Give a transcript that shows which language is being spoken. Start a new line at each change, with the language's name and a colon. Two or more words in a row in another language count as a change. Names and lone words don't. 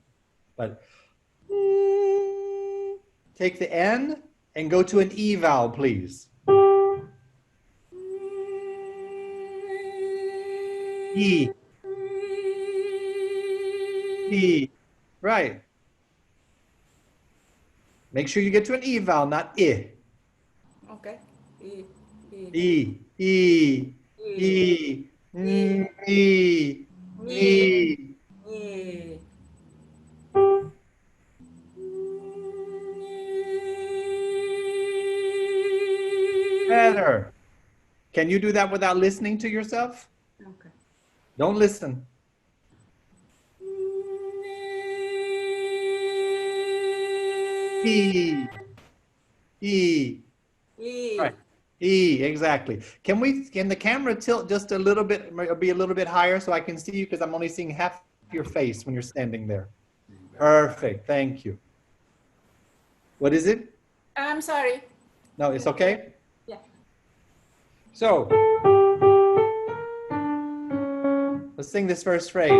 English: But take the N and go to an E vowel, please. E. E. Right. Make sure you get to an E vowel, not I. Okay. E. E. E. E. E. E. E. Better. Can you do that without listening to yourself? Okay. Don't listen. E. E. E. Right. E, exactly. Can the camera tilt just a little bit, or be a little bit higher so I can see you, because I'm only seeing half your face when you're standing there. Perfect. Thank you. What is it? I'm sorry. No, it's okay? Yeah. So, let's sing this first phrase.